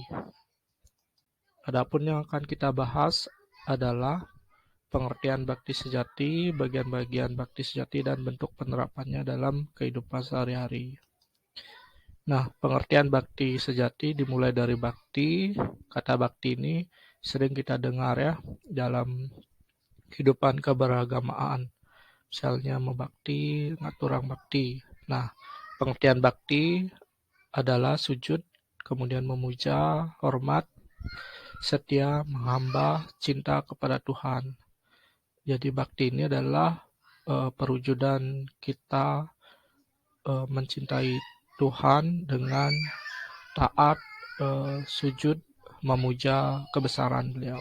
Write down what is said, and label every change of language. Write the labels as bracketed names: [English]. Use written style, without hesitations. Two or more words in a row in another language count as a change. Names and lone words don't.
[Indonesian] Adapun yang akan kita bahas adalah pengertian Bhakti Sejati, bagian-bagian Bhakti Sejati, dan bentuk penerapannya dalam kehidupan sehari-hari. Nah, pengertian bakti sejati dimulai dari bakti. Kata bakti ini sering kita dengar ya dalam kehidupan keberagamaan. Misalnya membakti, [Balinese] ngaturang bakti. [Indonesian] Nah, pengertian bakti adalah sujud, kemudian memuja, hormat, setia, menghamba, cinta kepada Tuhan. Jadi bakti ini adalah perwujudan kita mencintai Tuhan dengan taat, sujud, memuja kebesaran beliau.